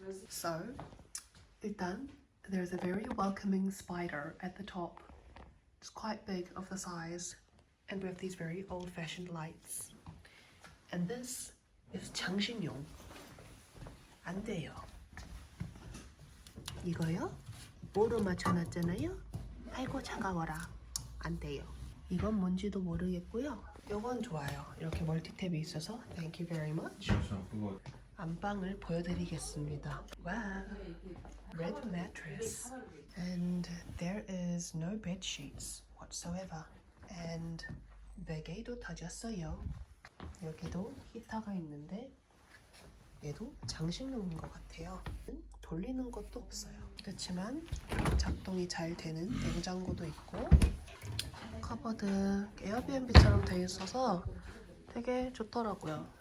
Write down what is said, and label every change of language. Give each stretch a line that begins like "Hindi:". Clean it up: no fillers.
English: So, 일단, there's a very welcoming spider at the top. It's quite big of the size, and we have these very old-fashioned lights. And this is 장신용.
Korean: 안 돼요. 이거요? 뭐로 맞춰놨잖아요? 아이고 차가워라. 안 돼요. 이건 뭔지도 모르겠고요. 요건 좋아요. 이렇게 멀티탭이 있어서
English: Thank you very much.
Korean: 안방을 보여드리겠습니다.
English: 와우, red mattress, and there is no bed sheets whatsoever, and
Korean: 베개도 다졌어요. 여기도 히터가 있는데 얘도 장식용인 것 같아요. 돌리는 것도 없어요. 그렇지만 작동이 잘 되는 냉장고도 있고, 커버드 에어비앤비처럼 되어 있어서 되게 좋더라고요.